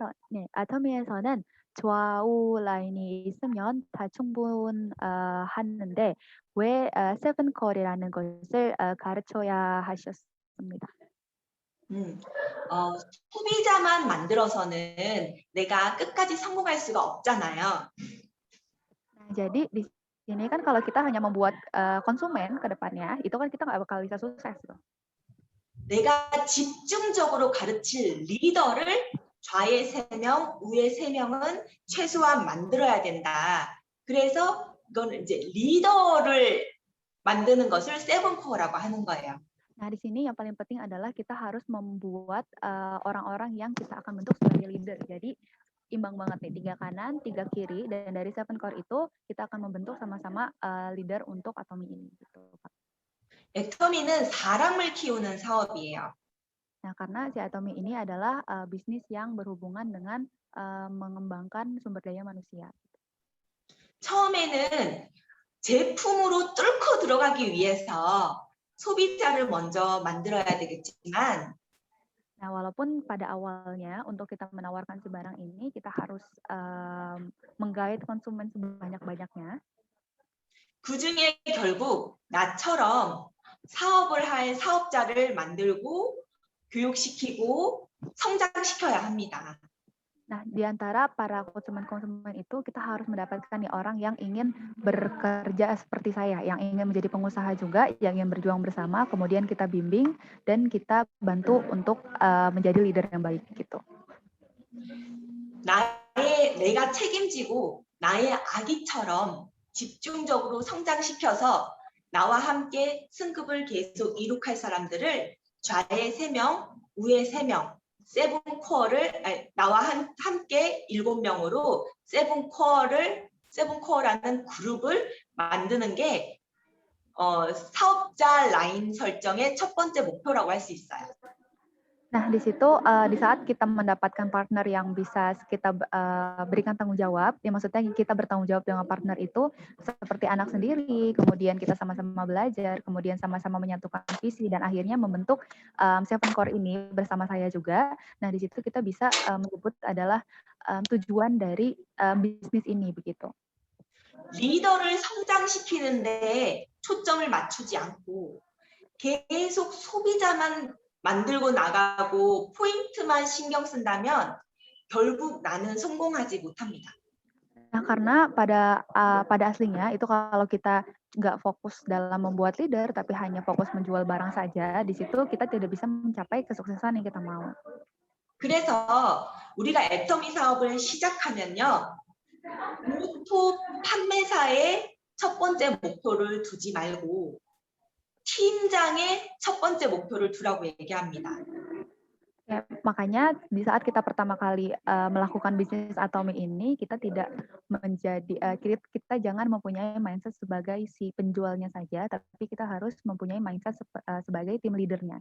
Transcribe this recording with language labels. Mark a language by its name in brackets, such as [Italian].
[Korean] 네, 아토미에서는 좌우 라인이 있으면 다 충분하는데 왜 7컬이라는 것을 가르쳐야 하셨습니다. 소비자만 만들어서는 내가 끝까지 성공할 수가 없잖아요. [Indonesian] Nah, jadi di sini kan kalau kita hanya membuat konsumen ke depannya, itu kan kita nggak bakal bisa sukses. [Korean] 내가 집중적으로 가르칠 리더를 좌에 3명, 우에 3명은 최소한 만들어야 된다. 그래서 이거는 이제 리더를 만드는 것을 7코어라고 하는 거예요. [Indonesian] Nah, di sini yang paling penting adalah kita harus membuat orang-orang yang kita akan bentuk sebagai leader. Jadi imbang banget nih, 3 kanan, 3 kiri, dan dari 7 core itu kita akan membentuk sama-sama leader untuk Atomi ini. Gitu, Pak. [Korean] 애터미는 사람을 키우는 사업이에요. [Indonesian] Nah, karena si Atomi ini adalah bisnis yang berhubungan dengan mengembangkan sumber daya manusia. [Korean] 처음에는 제품으로 뚫고 들어가기 위해서 소비자를 먼저 만들어야 되겠지만 [Indonesian] Nah, walaupun pada awalnya untuk kita menawarkan si barang ini kita harus menggait konsumen sebanyak-banyaknya. [Korean] 그중에 결국 나처럼 사업을 할 사업자를 만들고 교육시키고 성장시켜야 합니다. [Indonesian] Nah, di antara para konsumen-konsumen itu kita harus mendapatkan nih orang yang ingin bekerja seperti saya, yang ingin menjadi pengusaha juga, yang ingin berjuang bersama, kemudian kita bimbing dan kita bantu untuk menjadi leader yang baik gitu. [Korean] 내가 책임지고 나의 아기처럼 집중적으로 성장시켜서 나와 함께 승급을 계속 이룩할 사람들을 좌에 3명, 우에 3명, 7코어를 나와 함께 7명으로 7코어라는 그룹을 만드는 게 사업자 라인 설정의 첫 번째 목표라고 할 수 있어요. [Indonesian] Nah, di situ di saat kita mendapatkan partner yang bisa kita berikan tanggung jawab, ya maksudnya kita bertanggung jawab dengan partner itu seperti anak sendiri, kemudian kita sama-sama belajar, kemudian sama-sama menyatukan visi dan akhirnya membentuk 7 core ini bersama saya juga. Nah, di situ kita bisa menyebut adalah tujuan dari bisnis ini begitu. [Korean] 리더를 성장시키는데 초점을 맞추지 않고 계속 소비자만 만들고 나가고 포인트만 신경 쓴다면 결국 나는 성공하지 못합니다. [Indonesian] Nah, karena pada aslinya itu kalau kita nggak fokus dalam membuat leader, tapi hanya fokus menjual barang saja, di situ kita tidak bisa mencapai kesuksesan yang kita mau. [Korean] 그래서 우리가 애터미 사업을 시작하면요. 오토 판매사의 첫 번째 목표를 두지 말고 팀장의 첫 번째 목표를 두라고 얘기합니다. [Indonesian] Ya, makanya di saat kita pertama kali melakukan bisnis Atomi ini, kita tidak kita jangan mempunyai mindset sebagai si penjualnya saja, tapi kita harus mempunyai mindset sebagai tim leadernya.